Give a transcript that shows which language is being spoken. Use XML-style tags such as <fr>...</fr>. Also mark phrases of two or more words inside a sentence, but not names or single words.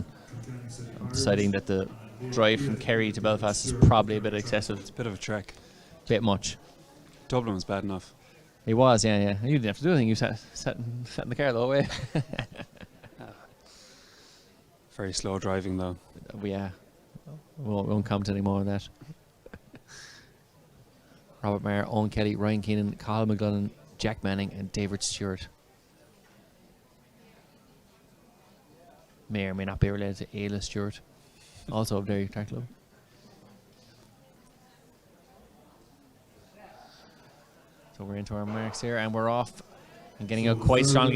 <en>I'm deciding that the drive from Kerry to Belfast is probably a bit excessive. It's a bit of a trek. Bit much. Dublin was bad enough. He was, yeah. You didn't have to do anything. You sat in the car the whole way. Very slow driving, though. Yeah. We won't comment any more on that. Robert Maher, Owen Kelly, Ryan Keenan, Cathal McGlunnan, Jack Manning, and David Stewart. May or may not be related to Ayla Stewart, also of Derry Track Club. So we're into our marks here, and we're off and getting out quite strongly.</en>